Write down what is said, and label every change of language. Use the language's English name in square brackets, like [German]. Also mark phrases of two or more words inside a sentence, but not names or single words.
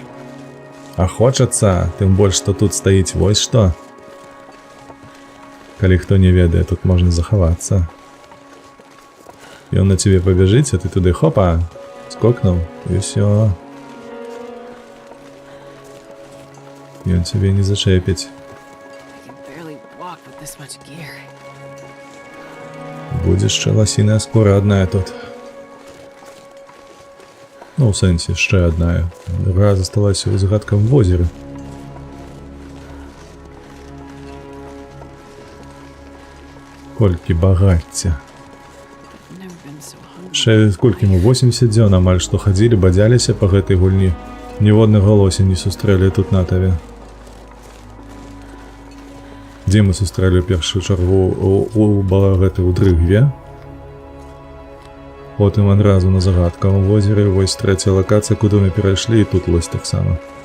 [Belarusian] А хочацца, тым больш, што тут стаіць вось што. Калі хто не ведае, тут можна захавацца. Ён на цябе пабяжыць, а ты туды хопа, скокнуў, і ўсё. Ён цябе не зачэпіць. [English] I can barely walk with this much gear. [Belarusian] Будзе яшчэ ласіная скора адная тут. Ну, ў сэнсе, яшчэ адная. Другая засталася ў загадкам возеры. Колькі багацця. [English] I've never been so hungry. [Belarusian] Ще сколькі мы, 80 дзён амаль што хадзілі, бадзяліся па гэтай гульні. Ніводнага лося не сустрэлі тут на таве. Дзе мы сустрэлі першую чаргу у гэтай у дрыгве. Потым адразу на загадкавым возеры, вось трэцяя лакацыя, куды мы перайшлі, і тут лось таксама.